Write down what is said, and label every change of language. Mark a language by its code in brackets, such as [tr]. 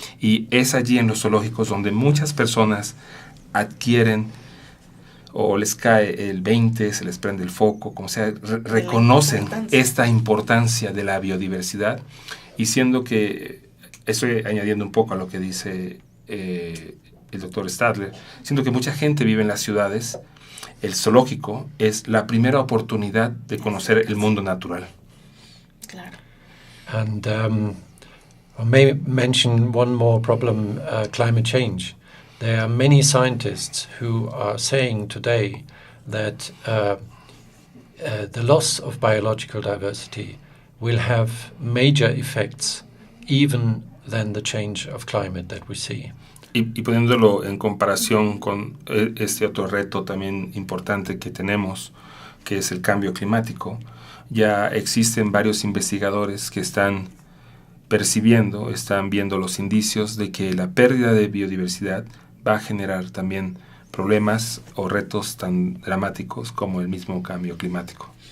[es] Y es allí en los zoológicos donde muchas personas adquieren o les cae el 20, se les prende el foco, como sea, reconocen esta importancia de la biodiversidad, y siendo que, estoy añadiendo un poco a lo que dice el doctor Stadler, siendo que mucha gente vive en las ciudades, el zoológico es la primera oportunidad de conocer el mundo natural. Claro. [en] And I may mention one more problem, climate change. There are many scientists who are saying today that the loss of biological diversity will have major effects even than the change of climate that we see. [es] Y poniéndolo en comparación con este otro reto también importante que tenemos, que es el cambio climático, ya existen varios investigadores que están percibiendo, están viendo los indicios de que la pérdida de biodiversidad va a generar también problemas o retos tan dramáticos como el mismo cambio climático.